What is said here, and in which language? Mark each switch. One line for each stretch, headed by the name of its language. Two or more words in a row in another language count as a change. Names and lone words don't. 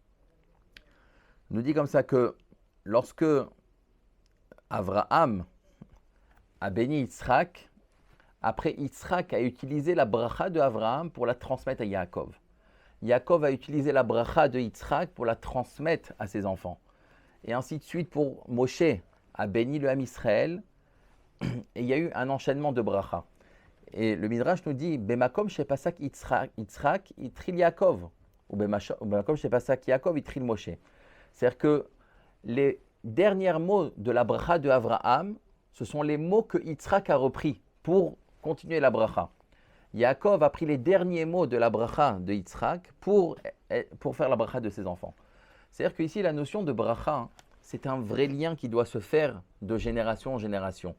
French: Il nous dit comme ça que lorsque Avraham a béni Yitzhak, après Yitzhak a utilisé la bracha de Avraham pour la transmettre à Yaakov. Yaakov a utilisé la bracha de Yitzhak pour la transmettre à ses enfants. Et ainsi de suite pour Moshe a béni le Ham Israël. Et il y a eu un enchaînement de bracha. Et le Midrash nous dit
Hebrew: במקום שפסק יצחק התחיל יעקב. Ou במקום שפסק יעקב התחיל משה.
French: C'est-à-dire que les derniers mots de la bracha de Avraham, ce sont les mots que Yitzhak a repris pour continuer la bracha. Yaakov a pris les derniers mots de la bracha de Yitzhak pour faire la bracha de ses enfants. C'est-à-dire qu'ici, la notion de bracha, c'est un vrai lien qui doit se faire de génération en génération.